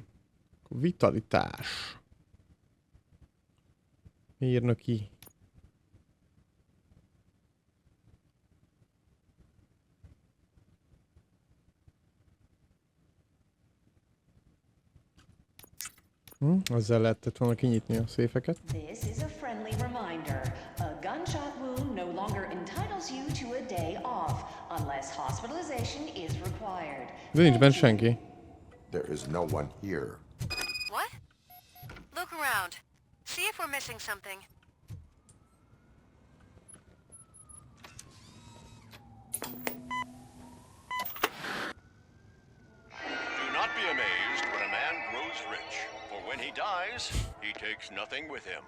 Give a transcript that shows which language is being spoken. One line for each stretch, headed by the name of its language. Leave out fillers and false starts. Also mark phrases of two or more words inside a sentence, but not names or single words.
Hungarian: Vitalitás. Mérnöki. Ezzel lehetett volna kinyitni a széfeket.
English: This is a friendly reminder. A gunshot wound no longer entitles you to a day off unless hospitalization is required.
Hungarian: De nincs benne senki.
English: There is no one here. What? Look around. See if we're missing something. Do not be amazed when a man grows rich, for when he dies, he takes nothing with him.